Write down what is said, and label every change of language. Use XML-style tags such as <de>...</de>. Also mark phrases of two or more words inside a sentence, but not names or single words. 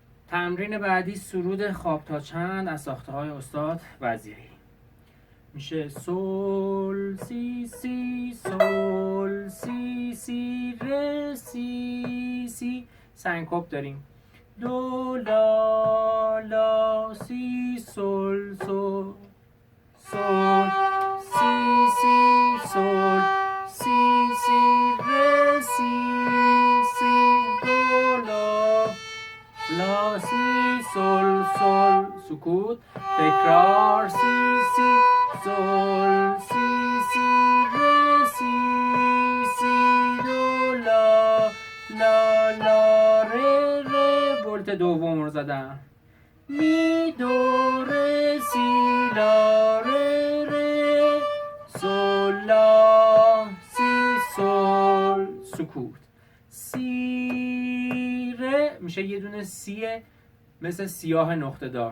<fa>تمرین بعدی سرود خواب تا چند از ساخته‌های استاد وزیری. میشه سول سی سی سول سی سی ر سی سی، سنکوپ داریم. دو لا لا سی سول سول سول سی سی سول سی سی ر سی سی، دو لا لا سی سول سول، سکوت. تکرار سی سی سول سی سی ر سی سی، دو لا لا لا ر ر، بولت دوم رو زدم. می دو ر سی لا ر ر، سول لا سی سول، سکوت. سی ر میشه یه دونه سیه مثل سیاه نقطه دار.</fa>